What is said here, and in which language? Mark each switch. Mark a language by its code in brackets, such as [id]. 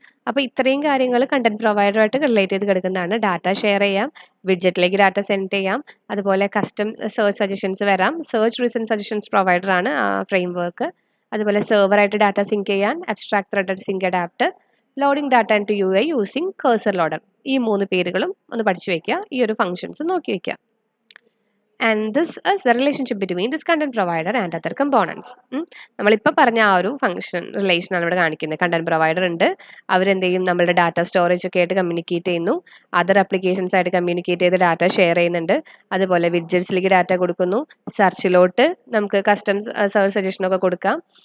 [ml] അപ്പോൾ ഇത്രയും കാര്യങ്ങൾ കണ്ടന്റ് പ്രൊവൈഡറുമായിട്ട് റിലേറ്റ് ചെയ്ത് കിടക്കുന്നതാണ്. ഡാറ്റ ഷെയർ ചെയ്യാം, വിഡ്ജറ്റിലേക്ക് ഡാറ്റ സെൻഡ് ചെയ്യാം, അതുപോലെ കസ്റ്റം സെർച്ച് സജഷൻസ് വരാം. സെർച്ച് റീസെൻറ്റ് സജഷൻസ് പ്രൊവൈഡറാണ് ആ ഫ്രെയിംവർക്ക്. അതുപോലെ സെർവറായിട്ട് ഡാറ്റ സിങ്ക് ചെയ്യാൻ abstract threaded zinc adapter, [en] Loading data into UI using cursor loader. [ml] ഈ 3 പേരുകളും ഒന്ന് പഠിച്ചു വയ്ക്കുക, ഈ ഒരു ഫംഗ്ഷൻസ് നോക്കി വയ്ക്കുക. [en] And this is the relationship between this content provider and other components. [ml] നമ്മളിപ്പോൾ പറഞ്ഞ ആ ഒരു ഫംഗ്ഷൻ റിലേഷനാണ് ഇവിടെ കാണിക്കുന്നത്. കണ്ടന്റ് പ്രൊവൈഡർ ഉണ്ട്, അവരെന്ത് ചെയ്യും, നമ്മളുടെ ഡാറ്റ സ്റ്റോറേജ് ഒക്കെ ആയിട്ട് കമ്മ്യൂണിക്കേറ്റ് ചെയ്യുന്നു, അതർ ആപ്ലിക്കേഷൻസ് ആയിട്ട് കമ്മ്യൂണിക്കേറ്റ് ചെയ്ത് ഡാറ്റ ഷെയർ ചെയ്യുന്നുണ്ട്, അതുപോലെ വിഡ്ജറ്റ്സിലേക്ക് ഡാറ്റ കൊടുക്കുന്നു, സെർച്ചിലോട്ട് നമുക്ക് കസ്റ്റം സെർച്ച് സജഷനൊക്കെ കൊടുക്കാം.